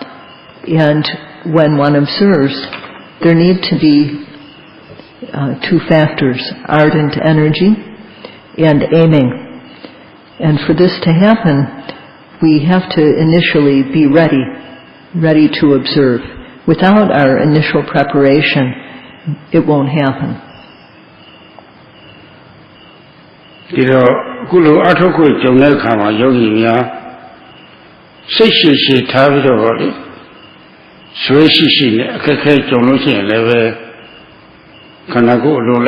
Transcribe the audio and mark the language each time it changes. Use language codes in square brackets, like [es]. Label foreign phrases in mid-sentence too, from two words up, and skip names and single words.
[en] And when one observes, there need to be two factors: ardent energy and aiming. And for this to happen, we have to initially be ready to observe. Without our initial preparation, it won't happen. [my] ဒီတော့အခုလိုအထောက်ခွင့်ကြုံတဲ့အခါမှာယောဂီများစိတ်ရှိရှိထားပြီးတော့လေဆွေးရှိရှိနဲ့အခက်ခဲကြုံလို့ရှိရင်လည်းပဲခန္ဓာကိုယ်အလို